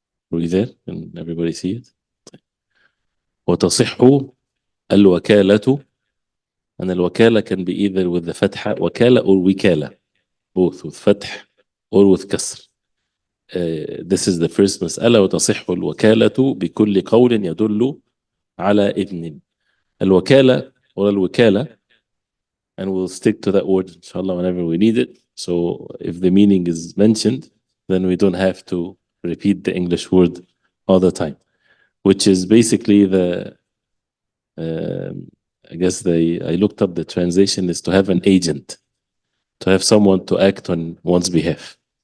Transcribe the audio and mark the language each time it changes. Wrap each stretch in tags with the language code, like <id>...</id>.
<en>Are we there? Can everybody see it?</en> <ar>وتصح الوكالة.</ar> <en>And الوكالة can be either with the fatha, wakala, or wikala, both with fatah or with kasr. This is the first مسألة.</en> <ar>وتصح الوكالة بكل قول يدل على إذن.</ar> <en>الوكالة or الوكالة, and we'll stick to that word, inshallah, whenever we need it. So if the meaning is mentioned, then we don't have to repeat the English word all the time, which is basically the, I guess I looked up the translation is to have an agent, to have someone to act on one's behalf.</en>